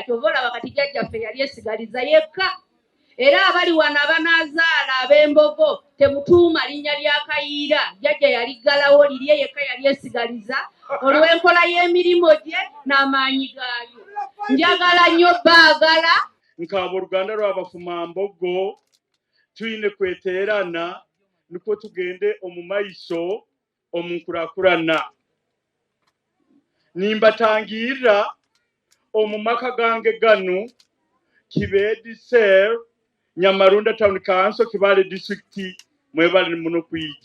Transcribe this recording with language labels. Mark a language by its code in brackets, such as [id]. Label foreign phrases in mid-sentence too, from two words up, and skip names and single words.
[lg] Kyova olaba kati jjajjaffe yali esigaliza yekka. Era abali wano abanaazaala ab'embogo temutuuma linnya lya Kayiira. Jjajja yaliggalawo lirye yekka yali esigaliza olw'enkola y'emirimu gye n'amaanyi gaayo. Njagala nnyo baagala [nyo] nk'abo Oluganda lw'Abafuma Mbogo tuyine kweteerana nikwo tugende omu maiso omu nkulaakulana. Nimbatangiirira omu maka gange ganu Kibeedi Sel, Nyamarunda Town Council, Kibale District, mwebale muno kwijja.